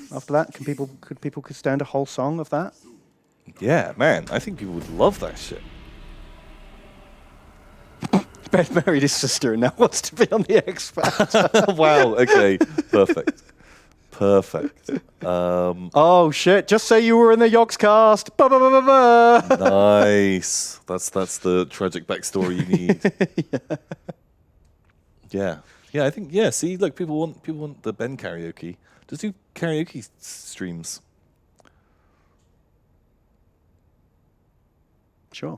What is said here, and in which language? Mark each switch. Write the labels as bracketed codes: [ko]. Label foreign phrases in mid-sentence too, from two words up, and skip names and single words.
[en] After that, could people stand a whole song of that? Yeah, man. I think people would love that shit. Ben married his sister and now wants to be on the X Factor. Wow. Okay. Perfect. Oh shit! Just say you were in the Yogscast. Ba ba ba ba ba. Nice. That's the tragic backstory you need. Yeah. Yeah. I think. Yeah. See, look, people want the Ben karaoke. Just do karaoke streams. Sure.